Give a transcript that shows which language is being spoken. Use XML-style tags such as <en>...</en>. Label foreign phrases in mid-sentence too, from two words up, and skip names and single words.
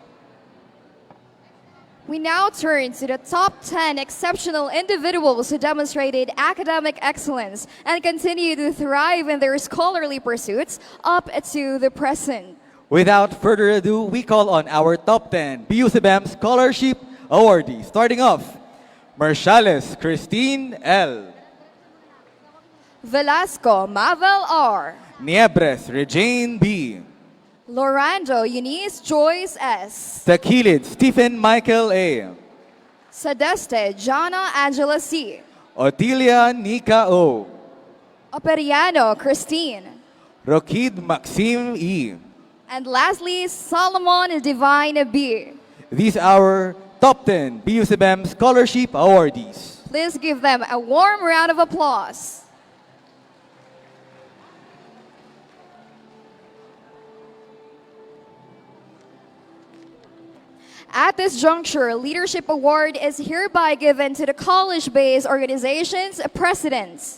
<en>We now turn to the top 10 exceptional individuals who demonstrated academic excellence and continue to thrive in their scholarly pursuits up to the present. Without further ado, we call on our top 10 BU-CBEM Scholarship awardees. Starting off, Marciales Christine L. Velasco Mavel R. Niebres Regine B. Lorando Eunice Joyce S. Taquilid Stephen Michael A. Sadeste Jana Angela C. Otilia Nika O. Operiano Christine. Roquid Maxime E. And lastly, Solomon Divine B. These are our top 10 BUCBM Scholarship awardees. Please give them a warm round of applause. At this juncture, Leadership Award is hereby given to the college-based organization's presidents.</en>